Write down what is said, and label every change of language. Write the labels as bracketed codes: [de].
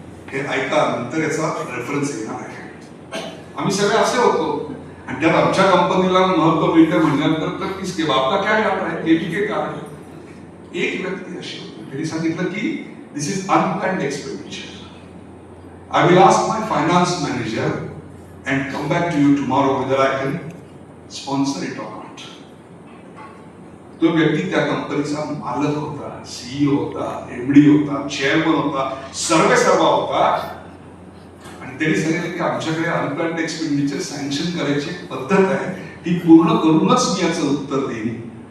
[mr] हे ऐका, नंतर याचा रेफरन्स येणार आहे. आम्ही सगळे असे होतो आणि त्यात आमच्या कंपनीला महत्व मिळतं म्हणल्यानंतर तर [hi] किसके बाप का क्या जाता है, [mr] KVK कार्ड. एक व्यक्ती अशी होती, त्यांनी सांगितलं की [en] this is unplanned expenditure. I will ask my finance manager and come back to you tomorrow whether I can sponsor it or not. [mr] तो व्यक्ती त्या कंपनीचा मालक होता, CEO होता, MD होता, चेअरमन होता, सर्वेसर्वा होता. आणि त्यांनी सांगितलं की आमच्याकडे अनप्लॅन्ड एक्सपेंडिचर सँक्शन करायची पद्धत आहे, ती पूर्ण करूनच मी याचं उत्तर देईन.